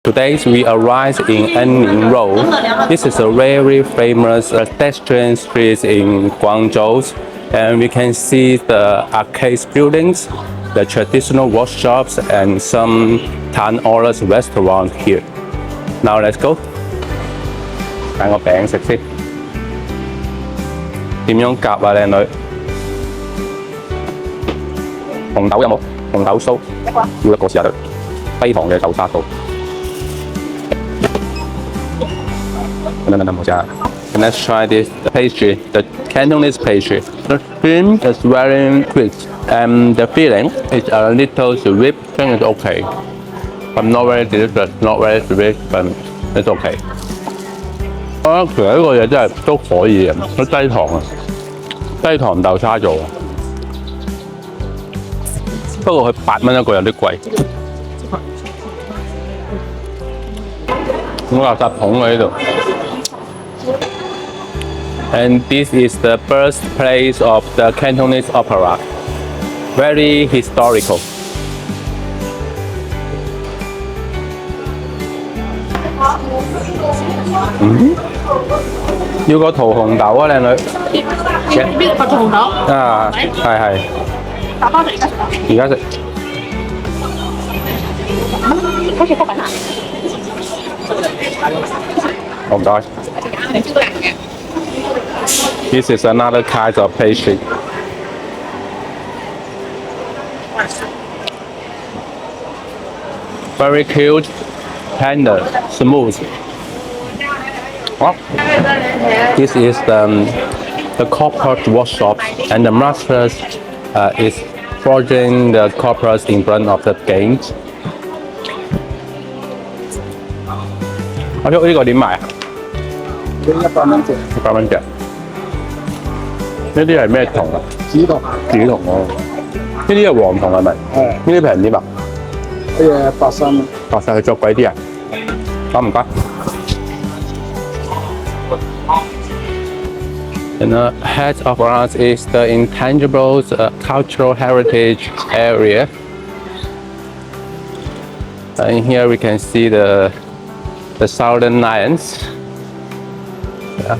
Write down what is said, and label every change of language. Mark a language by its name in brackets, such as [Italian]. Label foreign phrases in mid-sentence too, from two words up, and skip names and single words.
[English] Today we arrived in EnNing Road. This is a very famous pedestrian street in Guangzhou, and we can see the arcade buildings, the traditional workshops, and some tan honest restaurants here. Now let's go. [Cantonese] 揀個餅食先。點樣夾啊，靚女？紅豆有冇？紅豆酥要一個試下得。低糖嘅豆沙酥。 [English] And let's try this pastry, the Cantonese pastry. The cream is very crisp, and the filling is a little sweet. I think it's okay, but not very delicious, not very sweet, but it's okay. [Cantonese] 我覺得其實呢個嘢真係都可以嘅，佢低糖啊，低糖豆沙做。不過佢8蚊一個有啲貴。咁垃圾桶喺呢度。 [English] And this is the birthplace of the Cantonese opera. Very historical. [Cantonese] 要個桃紅豆啊，靚女。邊個桃紅豆？啊，係。打包食而家食啊？而家食。好似福品啊！ [English] 唔該。This is another kind of pastry. Very cute, tender, smooth. Oh. This is the copper workshop, and the master is forging the coppers in front of the gate. [Cantonese] 呢個點賣啊？100蚊隻。100蚊隻。呢啲係咩銅啊？紫銅。紫銅哦。呢啲係黃銅係咪？係。呢啲平啲嘛？呢嘢83蚊。83，佢再貴啲啊？ [English] 唔該。And the head of us is the intangible cultural heritage area. And here we can see the Southern Lions. Yeah.